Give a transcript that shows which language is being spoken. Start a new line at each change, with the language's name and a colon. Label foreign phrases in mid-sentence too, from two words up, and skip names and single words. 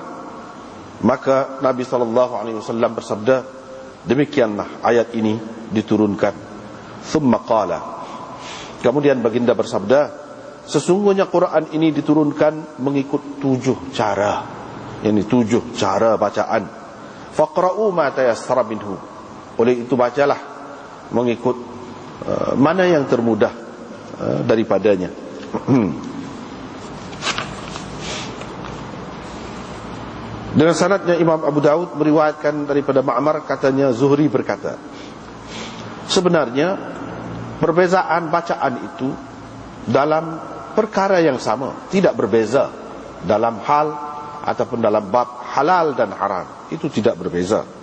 Malay: Maka Nabi SAW bersabda, demikianlah ayat ini diturunkan.
Arabic: ثم قال,
Malay: kemudian baginda bersabda, sesungguhnya Quran ini diturunkan mengikut 7 cara, yakni 7 cara bacaan.
Arabic: فاقرءوا ما تيسر منه,
Malay: oleh itu bacalah mengikut mana yang termudah daripadanya. Dengan sanadnya Imam Abu Daud meriwayatkan daripada Ma'mar, katanya Zuhri berkata, sebenarnya perbezaan bacaan itu dalam perkara yang sama, tidak berbeza dalam hal ataupun dalam bab halal dan haram, itu tidak berbeza.